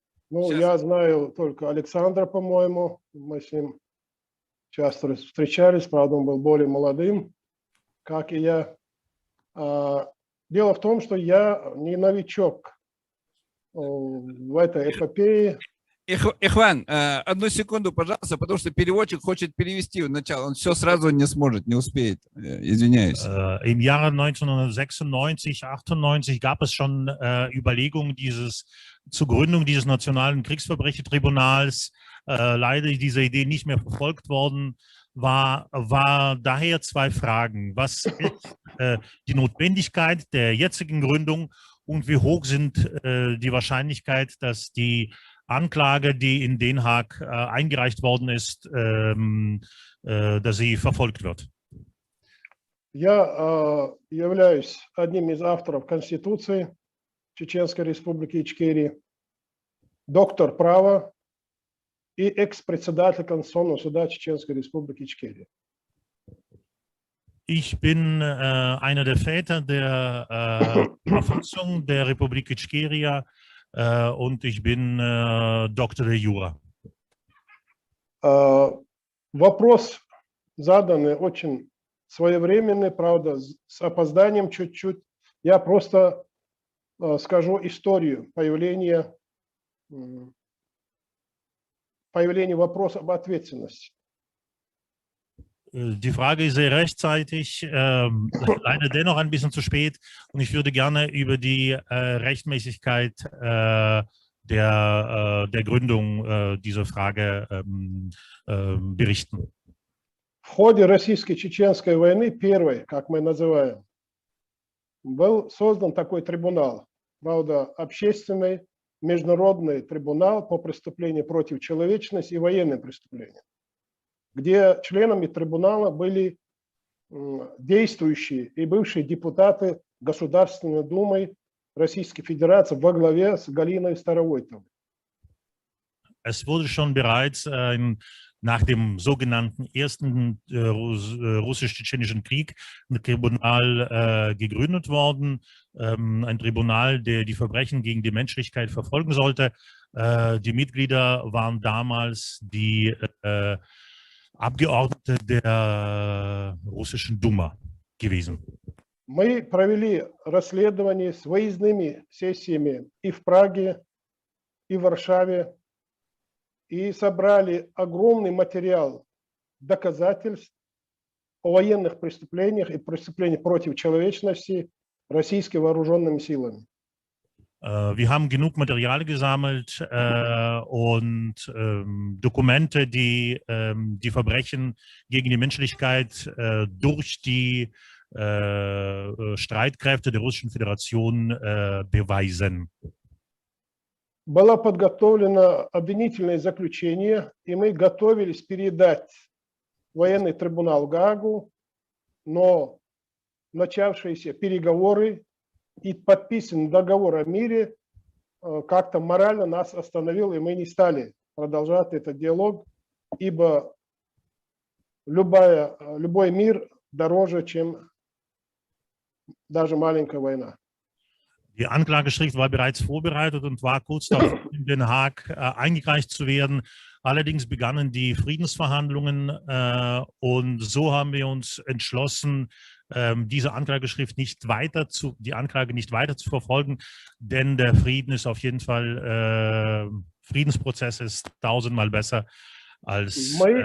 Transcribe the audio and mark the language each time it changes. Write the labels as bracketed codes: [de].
[ru] Ну, я знаю только Александра, по-моему. Мы с ним часто встречались, правда, он был более молодым, как и я. Дело в том, что я не новичок в этой эпопее. Ихван, одну секунду, пожалуйста, потому что переводчик хочет перевести начало. Он все сразу не сможет, не успеет. Извиняюсь. [de] Im Jahre 1996, 98 gab es schon Überlegungen zur Gründung dieses nationalen Kriegsverbrechertribunals. Leider ist diese Idee nicht mehr verfolgt worden. War daher 2 Fragen. Was ist die Notwendigkeit der jetzigen Gründung und wie hoch sind die Wahrscheinlichkeit, dass die Anklage, die in Den Haag eingereicht worden ist, dass sie verfolgt wird? [ru] Я являюсь одним из авторов Конституции Чеченской Республики Ичкерия, доктор права и экс-председатель Конституционного суда Чеченской Республики Ичкерия. [de] Ich bin einer der Väter der Verfassung der Republik Ichkeria und ich bin Doktor der Jura. [ru] Вопрос заданный очень своевременный, правда, с опозданием чуть-чуть. Я просто скажу историю появления вопроса об ответственности. [de] Die Frage ist sehr rechtzeitig, leider dennoch ein bisschen zu spät. Und ich würde gerne über die Rechtmäßigkeit der Gründung dieser Frage berichten. [ru] В ходе российско-чеченской войны, первой, как мы называем, был создан такой трибунал, правда, общественный международный трибунал по преступлениям против человечности и военным преступлениям, где членами трибунала были действующие и бывшие депутаты Государственной Думы Российской Федерации во главе с Галиной Старовойтовой. [de] Es wurde schon bereits nach dem sogenannten ersten russisch-tschetschenischen Krieg ein Tribunal gegründet worden. Ein Tribunal, der die Verbrechen gegen die Menschlichkeit verfolgen sollte. Die Mitglieder waren damals die Abgeordnete der russischen Duma gewesen. [ru] Мы провели расследование с выездными сессиями и в Праге, и в Варшаве, и собрали огромный материал доказательств о военных преступлениях и преступлениях против человечности российскими вооруженными силами. [de] Wir haben genug Material gesammelt und Dokumente, die die Verbrechen gegen die Menschlichkeit durch die Streitkräfte der Russischen Föderation beweisen. [ru] было подготовлено обвинительное заключение, и мы готовились передать военный трибунал в Гаагу, но начавшиеся переговоры и подписан договор о мире как-то морально нас остановил, и мы не стали продолжать этот диалог, ибо любой мир дороже, чем даже маленькая война. [de] Die Anklageschrift war bereits vorbereitet und war kurz davor, in Den Haag eingereicht zu werden. Allerdings begannen die Friedensverhandlungen und so haben wir uns entschlossen, diese Anklageschrift nicht weiter die Anklage nicht weiter zu verfolgen, denn der Frieden ist auf jeden Fall, Friedensprozess ist tausendmal besser als...